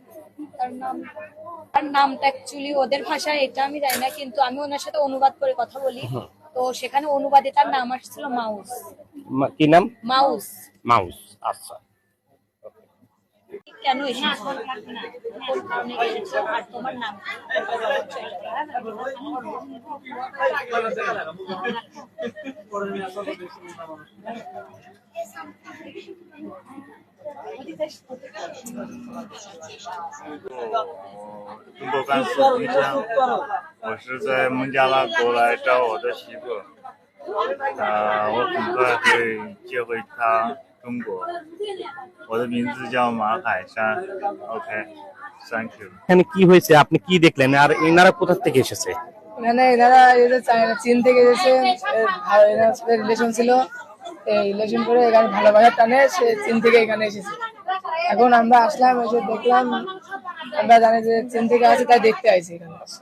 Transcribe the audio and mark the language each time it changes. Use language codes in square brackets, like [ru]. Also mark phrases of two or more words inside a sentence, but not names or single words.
[bn] তার নামটা অ্যাকচুয়ালি ওদের ভাষায় এটা আমি জানি না, কিন্তু আমি ওনার সাথে অনুবাদ করে কথা বলি। তো সেখানে অনুবাদে তার নাম আসছিল মাউস। কি নাম? মাউস। মাউস, আচ্ছা। কেন এসেছো? আর তোমার নাম? [zh] 中国甘肃丽江，我是在孟加拉国来找我的媳妇，我很快会接回她中国。我的名字叫马海山 ， [en] OK，Thank you。 [bn] এখানে কি হয়েছে, আপনি কি দেখলেন, আর এনারা কোথা থেকে এসেছে? মানে এনারা চীন থেকে এসেছে, রিলেশন ছিল, এই রিলেশন করে এখানে ভালোবাসার টানে সে চীন থেকে এখানে এসেছে। এখন আমরা আসলাম, এসে দেখলাম, আমরা জানি যে চীন থেকে আসে, তাই দেখতে আইছি এখানে।